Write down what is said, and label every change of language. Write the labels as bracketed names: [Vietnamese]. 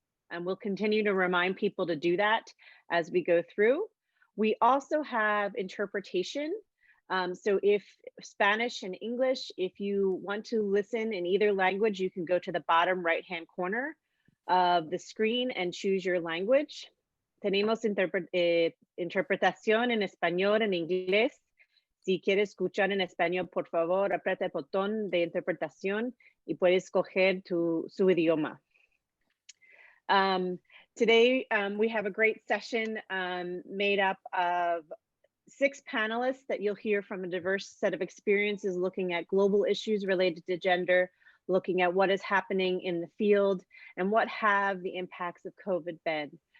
[English] And we'll continue to remind people to do that as we go through. We also have interpretation. So if Spanish and English, if you want to listen in either language, you can go to the bottom right-hand corner of the screen and choose your language. [Spanish] Tenemos interpretación en español, en inglés. Si quieres escuchar en español, por favor, aprieta el botón de interpretación y puedes escoger su idioma. [English] Today, we have a great session made up of 6 panelists that you'll hear from a diverse set of experiences looking at global issues related to gender, looking at what is happening in the field, and what have the impacts of COVID been.